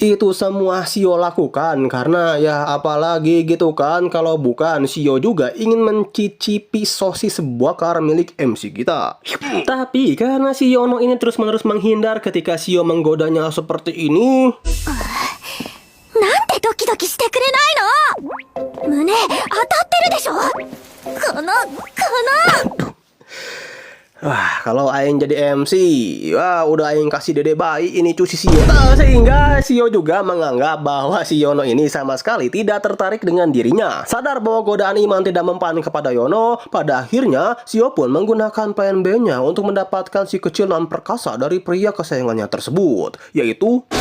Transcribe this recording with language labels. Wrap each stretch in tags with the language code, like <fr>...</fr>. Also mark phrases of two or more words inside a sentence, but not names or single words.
<id>Itu semua Shio lakukan karena ya apalagi gitu kan kalau bukan Shio juga ingin mencicipi sosis bakar milik MC kita. Tapi karena si Yono ini terus-menerus menghindar ketika Shio menggodanya seperti ini.</id> <ja>なんでドキドキしてくれないの？胸当たってるでしょ？</ja> <id>kalau aing jadi MC, wah udah aing kasih dede bayi ini cu si Shio. Sehingga Shio juga menganggap bahwa si Yono ini sama sekali tidak tertarik dengan dirinya. Sadar bahwa godaan iman tidak mempan kepada Yono, pada akhirnya Shio pun menggunakan plan B-nya untuk mendapatkan si kecil dan perkasa dari pria kesayangannya tersebut, yaitu</id>